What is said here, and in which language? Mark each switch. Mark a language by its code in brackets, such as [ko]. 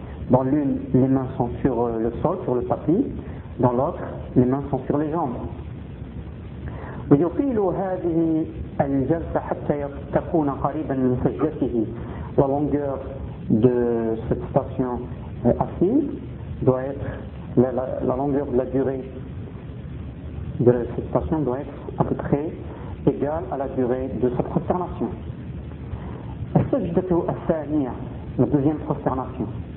[fr] Dans l'une, les mains sont sur le sol, sur le tapis, dans l'autre, les mains sont sur les jambes. [ar] ويطيل هذه الجلسة حتى تكون قريبا من سجدته. [fr] La longueur de cette station assise doit être la longueur de la durée de cette station doit être à peu près égale à la durée de sa prosternation. [ar] As-sajdatu as-thaniya, [fr] la deuxième prosternation.